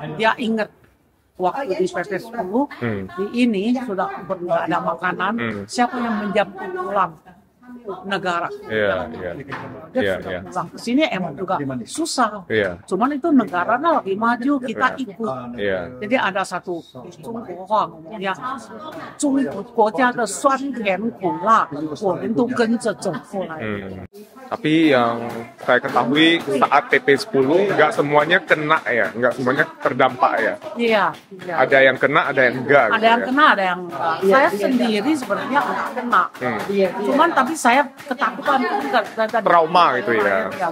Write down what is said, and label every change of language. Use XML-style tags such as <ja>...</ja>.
<id>Dia ingat waktu di PP 10 di ini sudah nggak ada makanan, siapa yang menjamu pulang negara? Iya, iya. Dia Iya, sudah iya. pulang ke sini emang juga susah. Iya. Cuman itu negaranya lagi maju, kita ikut. Iya. Jadi ada satu Zhongguohua ngomongnya,</id> <zh>中国家的酸甜苦辣，我们都跟着走过来。</zh> <id>Tapi yang saya ketahui saat PP10 nggak semuanya kena ya, nggak semuanya terdampak ya. Iya. Ada yang kena, ada yang enggak. Ada yang kena, ada yang enggak. Saya sendiri sebenarnya nggak kena. Cuman tapi saya ketakutan, Trauma gitu ya.</id>